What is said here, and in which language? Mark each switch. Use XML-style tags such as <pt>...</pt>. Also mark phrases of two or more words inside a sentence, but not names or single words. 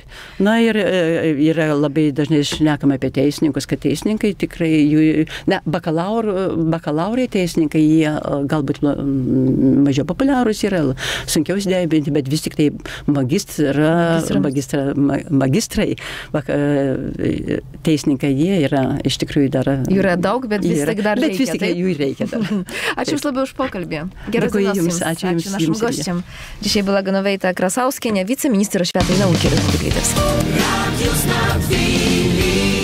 <lt>Na ir yra labai dažnai šnekama apie teisininkus, kad teisininkai tikrai bakalaurai teisininkai, jie galbūt mažiau populiarūs yra, sunkiau įsidarbinti, bet vis tik tai magistrai, teisininkai, jie yra iš tikrųjų dar. Jų yra daug, bet vis tik dar reikia. Bet vis tik jų reikia dar. Ačiū Jums labai už pokalbį. Geros dienos Jums. Ačiū</lt> <pl>našim goščiam. Dzisiaj była Genoweita Krasauskienė, wiceminister oświaty i nauki Republiki Litewskiej.</pl>